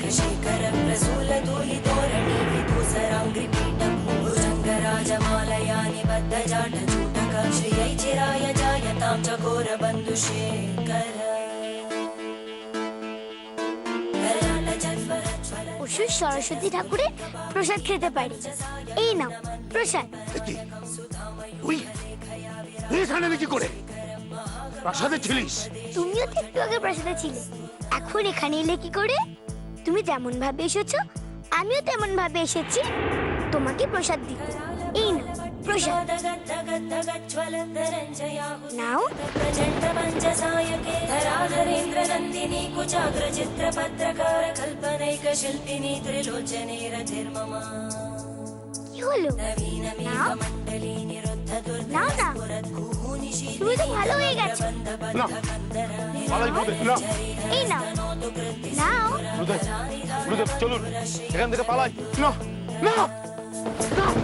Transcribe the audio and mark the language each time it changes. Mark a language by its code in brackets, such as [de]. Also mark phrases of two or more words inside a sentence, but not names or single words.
[sa] शेखर प्रसूल धूलितोरणि विदूसराङ्घ्रिपीठं भुजङ्गराजमालया निबद्धजाटचूटक श्रियै चिराय जायतां चकोरबन्धुशेखर [bn] অসুর সরস্বতী ঠাকুরের প্রসাদ খেতে পারি। এই নাও প্রসাদ। কি? তুই তুই এখানে কি করে? প্রাসাদে ছিলিস? তুমিও তো একটু আগে প্রসাদে ছিলে, এখন এখানে এলে কি করে? তুমি যেমন ভাবে এসেছো আমিও তেমন ভাবে এসেছি তোমাকে প্রসাদ দিতে। এই নাও প্রসাদ। নাও। [sa] प्रचण्डमञ्जसायके धराधरेन्द्रनन्दिनी कुचाग्रचित्रपत्रकार कल्पनैकशिल्पिनी त्रिलोचने रथिर्मम [bn] কি হলো? নাও নাও না, তুমি তো ভালো হয়ে গেছো। না পালাই গুরুদেব, না এই নাও নাও। গুরুদেব, গুরুদেব চলুন এখান থেকে পালাই। না না না।